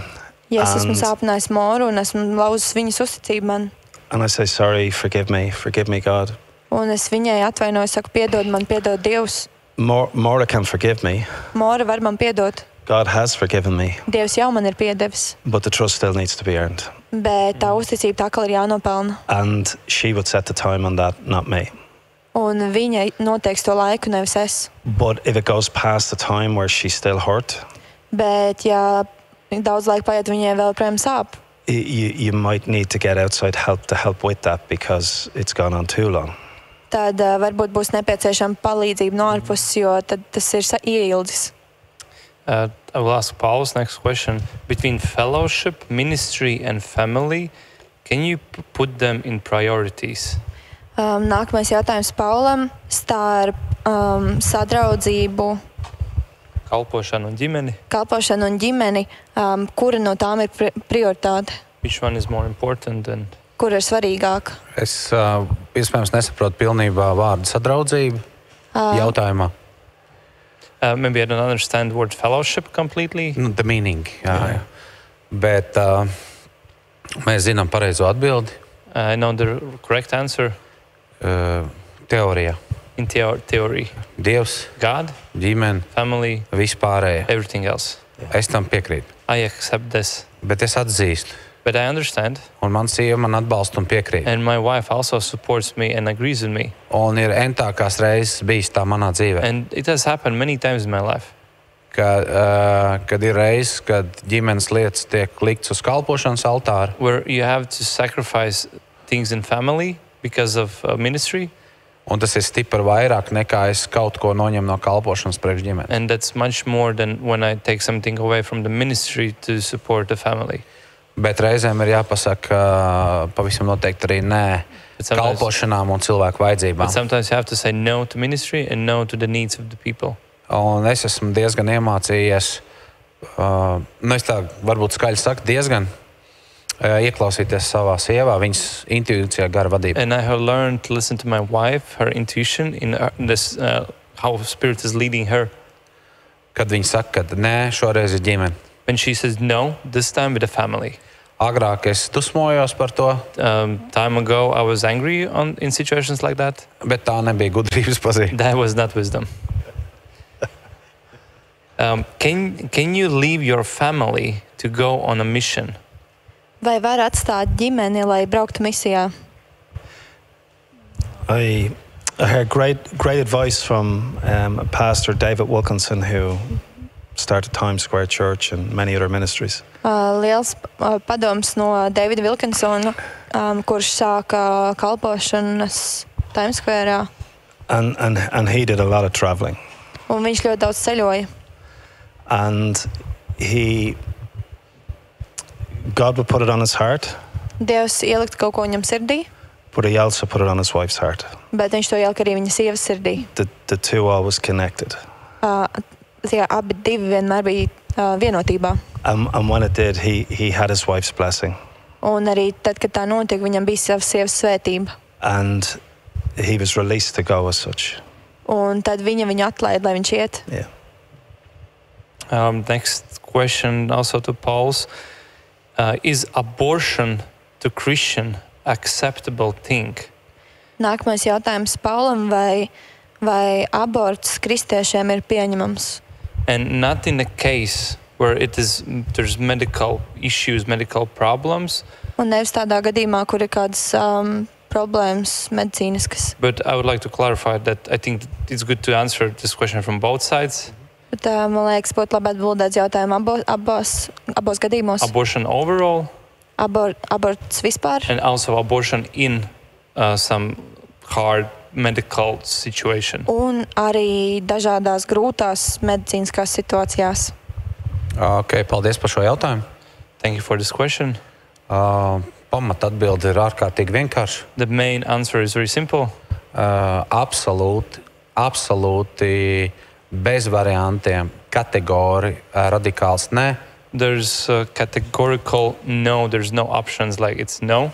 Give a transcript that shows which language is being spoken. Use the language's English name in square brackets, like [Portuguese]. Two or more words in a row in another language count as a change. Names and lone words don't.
[Latvian] Ja es esmu [English] And- [Latvian] sāpinājis Moru un esmu lauzis viņas uzticību man, [English] and I say sorry, forgive me, God. [Latvian] un es viņai atvainojos, saku, piedod man, piedod Dievs. [English] Maura can forgive me. [Latvian] Mora var man piedot. [English] God has forgiven me, [Latvian] Dievs jau man ir piedevis, [English] but the trust still needs to be earned. [Latvian] bet tā uzticība tā kā ir jānopelna. [English] And she would set the time on that, not me. [Latvian] Un viņa noteiks to laiku, nevis es. [English] But if it goes past the time where she's still hurt, [Latvian] Bet, ja daudz laika paiet, viņai vēl projām sāp, [English] you might need to get outside help to help with that because it's gone on too long. [Latvian] tad varbūt būs nepieciešama palīdzība no ārpuses, jo tad tas ir ieildzis. [English] I will ask Paul's next question. Between fellowship, ministry, and family, can you put them in priorities? [Latvian] Nākamais jautājums Paulam starp sadraudzību, Kalpošanu un ģimeni. kalpošanu un ģimeni, kura no tām ir prioritāte, [English] Which one is more important? And [Latvian] kura ir svarīgāka? Es iespējams nesaprotu pilnībā vārdu sadraudzību jautājumā. [English] maybe I don't understand the word fellowship completely. Nu, the meaning. [Latvian] Jā. Bet mēs zinām pareizo atbildi. [English] I know the correct answer [Latvian] Teorijā. [English] in theory. [Latvian] Dievs, [English] God, [Latvian] ģimene, [English] family, [Latvian] vispārējais. [English] everything else. [Latvian] Es tam piekrītu. [English] I accept this. [Latvian] Bet es atzīstu, [English] But I understand. [Latvian] un man sieva man atbalsta un piekrīt. [English] And my wife also supports me and agrees with me. [Latvian] Un ir entākās reizes bijis tā manā dzīvē. [English] And it has happened many times in my life. [Latvian] Kad ir reizes, kad ģimenes lietas tiek liktas uz kalpošanas altāra, [English] Where you have to sacrifice things in family because of ministry. [Latvian] un tas ir stipri vairāk nekā es kaut ko noņemu no kalpošanas priekš ģimenes. [English] And that's much more than when I take something away from the ministry to support the family. [Latvian] Bet reizēm ir jāpasaka pavisam noteikti arī nē [English] But sometimes, [Latvian] kalpošanām un cilvēku [English] but [Latvian] vajadzībām. [English] sometimes you have to say no to ministry and no to the needs of the people. [Latvian] Un es esmu diezgan iemācījies, es tā varbūt skaļi saku, diezgan ieklausīties savā sievā, viņas intuīcijā, gara vadībā. [English] And I have learned to listen to my wife, her intuition, in this how Spirit is leading her. [Latvian] Kad viņi saka, ka nē, šoreiz ir ģimene. [English] When she says no, this time with the family. [Latvian] Agrāk es dusmojos par to, [English] Time ago, I was angry in situations like that. [Latvian] bet tā nebija gudrības pazīme. [English] That was not wisdom. Can you leave your family to go on a mission? [Latvian] Vai var atstāt ģimeni, lai brauktu misijā? [English] I heard great advice from Pastor David Wilkinson, who started Times Square Church and many other ministries. [Latvian] Liels padoms no Davida Vilkinsona, kurš sāka kalpošanas Times Square, [English] And he did a lot of traveling. [Latvian] un viņš ļoti daudz ceļoja. [English] And God would put it on his heart, [Latvian] Dievs ielikt kaut ko viņam sirdī, [English] but he also put it on his wife's heart. [Latvian] bet viņš to ielika arī viņa sievas sirdī. [English] The two always connected. [Latvian] Tie abi divi vienmēr bija vienotībā. [English] And when it did, he had his wife's blessing. [Latvian] Un arī tad, kad tā notika, viņam bija savas sievas svētība. [English] And he was released to go as such. [Latvian] Un tad viņu atlaida, lai viņš iet. [English] Yeah. Next question also to Paul's. Is abortion to Christian acceptable thing? [Latvian] Nākamais jautājums Paulam, vai aborts kristiešiem ir pieņemams? [English] And not in a case where there's medical issues, medical problems, [Latvian] Un nevis tādā gadījumā, kur ir kādas problēmas medicīniskas. [English] but I would like to clarify that I think it's good to answer this question from both sides. [Latvian] Bet, man liekas, būtu labi atbildēt jautājumu abos gadījumos. [English] Abortion overall [Latvian] Aborts vispār [English] and also abortion in some hard medical situation. [Latvian] un arī dažādās grūtās medicīniskās situācijās. Ok, paldies par šo jautājumu. [English] Thank you for this question. [Latvian] Pamat atbilde ir ārkārtīgi vienkārša. [English] The main answer is very simple. [Latvian] Absolūti bez variantiem, kategori, radikāls nē. [English] There's a categorical no, there's no options like it's no.